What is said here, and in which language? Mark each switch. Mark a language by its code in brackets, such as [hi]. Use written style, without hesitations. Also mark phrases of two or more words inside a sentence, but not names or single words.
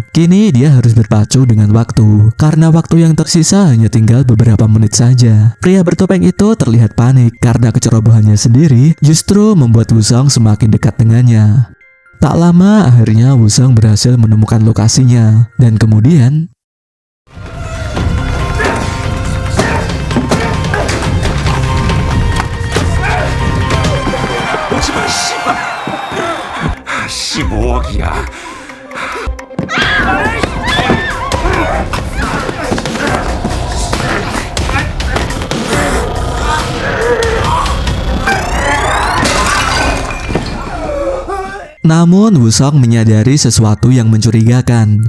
[id] Kini dia harus berpacu dengan waktu, karena waktu yang tersisa hanya tinggal beberapa menit saja. Pria bertopeng itu terlihat panik karena kecerobohannya sendiri justru membuat Wusong semakin dekat dengannya. Tak lama akhirnya Wusong berhasil menemukan lokasinya, dan kemudian [ko] 오지마 씨발 15억이야 [id] Namun Wusong menyadari sesuatu yang mencurigakan.